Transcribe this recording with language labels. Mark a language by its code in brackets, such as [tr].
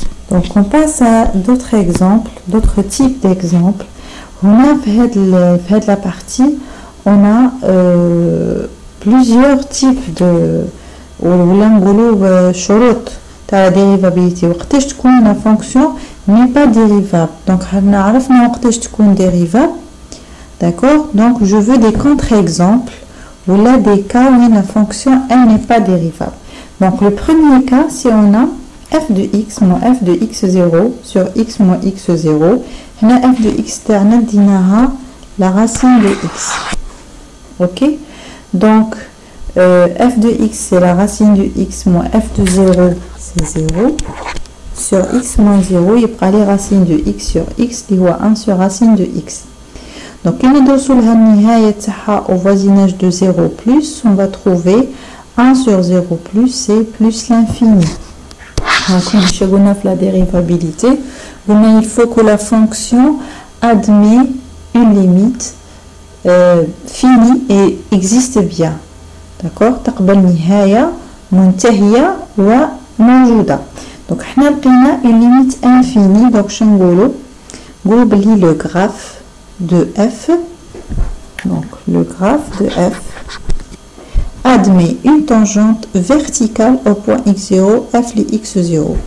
[fr] Donc on passe à d'autres exemples, d'autres types d'exemples. On a fait la partie, on a plusieurs types de [ar] ولا نقولوا شروط تاع [fr] dérivabilité. [ar] وقتاش تكون [fr] la fonction n'est pas dérivable. Donc [ar] حنا عرفنا وقتاش تكون dérivable. [fr] D'accord? Donc je veux des contre-exemples ou là des cas où la fonction elle n'est pas dérivable. Donc le premier cas, si on a f de x moins f de x0 sur x moins x0, [ar] هنا [fr] f de x [ar] تاعنا ديناها [fr] la racine de x. Ok? Donc f de x c'est la racine de x moins f de 0 c'est 0 sur x moins 0 il prend les racines de x sur x qui est 1 sur racine de x. Donc il est au voisinage de 0 plus, on va trouver 1 sur 0 plus c'est plus l'infini. Donc on a la dérivabilité, mais il faut que la fonction admet une limite finie et existe bien. D'accord? [ar] تقبل نهاية منتهية وموجودة. [fr] Donc [ar] حنا لقينا [fr] une limite infinie. Donc [ar] شنو نقولوا؟ نقولوا بلي [fr] le graphe de f, donc le graphe de f admet une tangente verticale au point x0 f li x0.